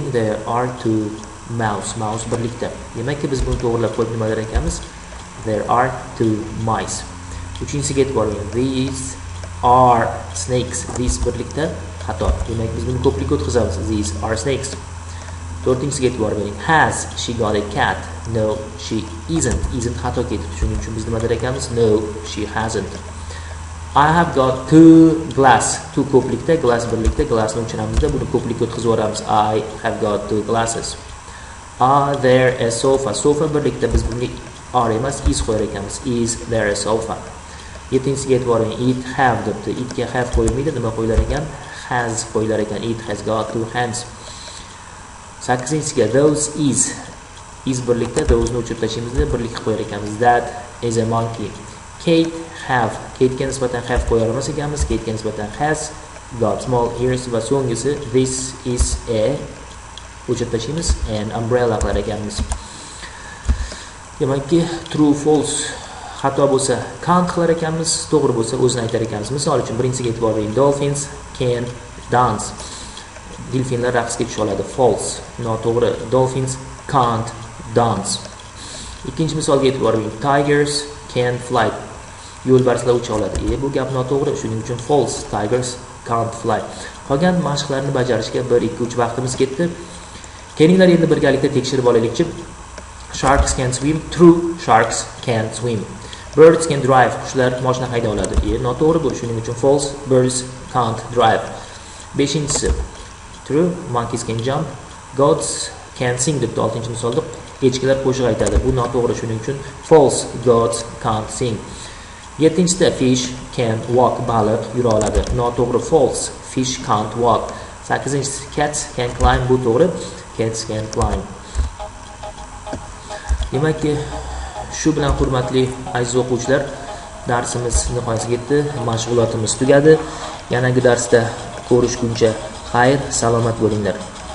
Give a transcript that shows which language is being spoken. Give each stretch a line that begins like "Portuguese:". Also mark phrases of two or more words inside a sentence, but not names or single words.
English: There are two mouse.
Uzbek: Mouse birlikda. Demakki biz buni to'g'rilab qo'yib nima der ekanmiz?
English: There are two mice.
Uzbek: Uchinchisiga e'tibor bering.
English: These are snakes.
Uzbek: These birlikda xato. Demak biz buni ko'plikka o'tkazamiz.
English: These are snakes.
Uzbek: To'rtinchisiga e'tibor bering.
English: Has she got a cat? No, she isn't.
Uzbek: Isn't xato ketdi. Shuning uchun biz nima der ekanmiz?
English: No, she hasn't. I have got two glass.
Uzbek: Two ko'plikda, glass birlikda, glassni o'chiramizda buni ko'plikka o'tkazib yuboramiz.
English: I have got two glasses. Are there a sofa?
Uzbek: Sofa birlikda biz bunga are emas, is qo'yar ekanmiz.
English: Is there a sofa?
Uzbek: Yettinchisiga e'tibor bering.
English: It have
Uzbek: debdi. Itga have qo'yilmaydi. Nima qo'yilar ekan? Has qo'yilar ekan.
English: It has got two hands.
Uzbek: 8-siga
English: those is
Uzbek: birlikda, those ni o'chirib tashlaymizda birlikka qo'yar ekanmiz.
English: That is a monkey. Kate have.
Uzbek: Kate'ga nisbatan have qo'yar emas ekanmiz. Kate'ga nisbatan
English: has got small ears
Uzbek: va so'nggisi
English: this is a
Uzbek: o'chirib tashlaymiz
English: an umbrella
Uzbek: qilar ekanmiz. Demakki
English: true false
Uzbek: xato bo'lsa can't qilar ekanmiz, to'g'ri bo'lsa o'zini aytar ekanmiz. Misol uchun birinchisiga e'tibor bering.
English: Dolphins can dance.
Uzbek: Delfinlar raqsga tusha oladi. False, noto'g'ri.
English: Dolphins can't dance.
Uzbek: Ikkinchi misolga e'tibor bering.
English: Tigers can fly.
Uzbek: Yo'lbarslar ucha oladi. Bu gap noto'g'ri. Shuning uchun false.
English: Tigers can't fly.
Uzbek: Qolgan mashqlarni bajarishga 1 2 3 vaqtimiz ketdi. Kelinglar endi birgalikda tekshirib olaylikchi.
English: Sharks can swim. True, sharks can swim. Birds can drive.
Uzbek: Qushlar mashina hayda oladi. Noto'g'ri bu. Shuning uchun false.
English: Birds can't drive. 5-inchisi. True, monkeys can jump. Goats can sing
Uzbek: debdi 6-chi misolda. Echkilar qo'shiq aytadi. Bu noto'g'ri. Shuning uchun false.
English: Goats can't sing. 7-inchida fish can walk.
Uzbek: Baliq yura oladi. Noto'g'ri. False.
English: Fish can't walk. 8-inchisi cats can climb.
Uzbek: Bu to'g'ri.
English: Cats can climb.
Uzbek: Demakki shu bilan hurmatli aziz o'quvchilar, darsimiz nihoyasiga yetdi. Mashg'ulotimiz tugadi. Yangi darsda ko'rishguncha xayr, salomat bo'linglar.